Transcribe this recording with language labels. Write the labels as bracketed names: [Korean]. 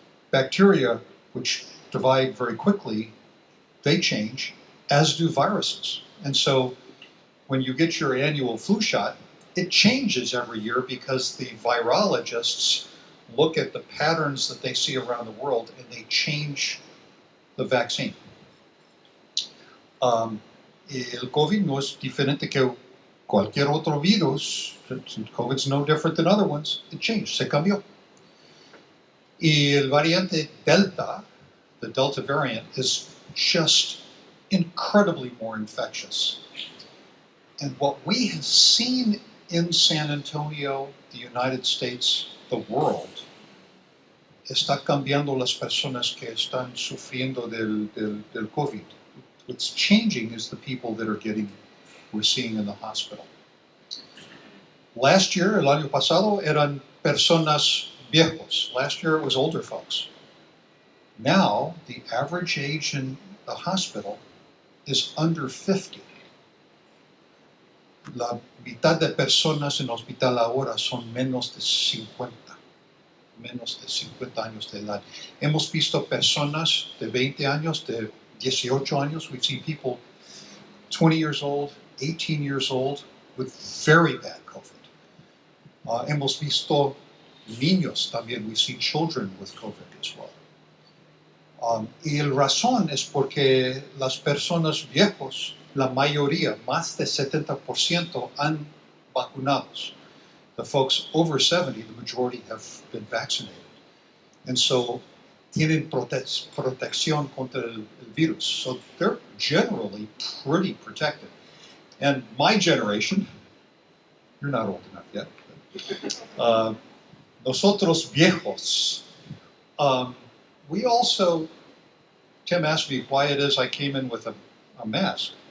[English] Bacteria, which divide very quickly, they change, as do viruses. And so when you get your annual flu shot, it changes every year because the virologists look at the patterns that they see around the world and they change the vaccine. [Spanish] El COVID no es diferente que cualquier otro virus. [English] COVID's no different than other ones. It changed, [Spanish] se cambió. Y el variante Delta, [English] the Delta variant, is just incredibly more infectious. And what we have seen in San Antonio, the United States, the world, [Spanish] está cambiando las personas que están sufriendo del COVID. [English] What's changing is the people that we're seeing in the hospital. Last year, [Spanish] el año pasado, eran personas viejos. [English] Last year it was older folks. Now, the average age in the hospital is under 50. [Spanish] La mitad de personas en el hospital ahora son menos de 50 años de edad. Hemos visto personas de 20 años, de 18 años. [English] We've seen people 20 years old, 18 years old with very bad COVID. [Spanish] Hemos visto niños también. [English] We've seen children with COVID as well. [Spanish] Y el razón es porque las personas viejos, la mayoría, más de 70%, han vacunados. [English] The folks over 70, the majority have been vaccinated. And so [Spanish] tienen protección contra el virus. [English] So they're generally pretty protected. And my generation, you're not old enough yet, but, [Spanish] nosotros viejos, [English] we also, Tim asked me why it is I came in with a mask.